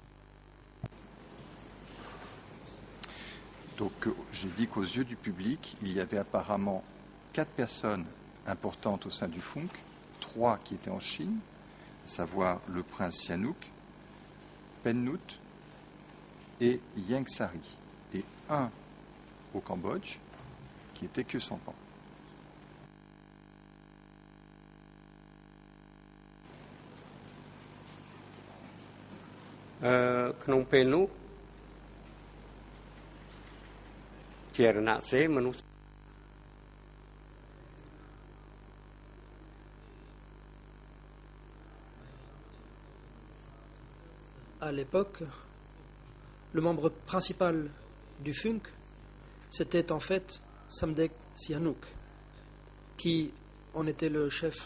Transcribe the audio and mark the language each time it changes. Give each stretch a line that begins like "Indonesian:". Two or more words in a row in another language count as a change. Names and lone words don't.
French: Donc, j'ai dit qu'aux yeux du public, il y avait apparemment 4 personnes importantes au sein du FUNK, 3 qui étaient en Chine, à savoir le prince Sihanouk, Pen Nut et Ieng Sary, et 1 au Cambodge, qui était Khieu Samphan.
Khmer: ក្នុងពេលនោះជារណសេរមនុស្ស
French: À l'époque, le membre principal du FUNK, c'était en fait Samdech Sihanouk, qui en était le chef.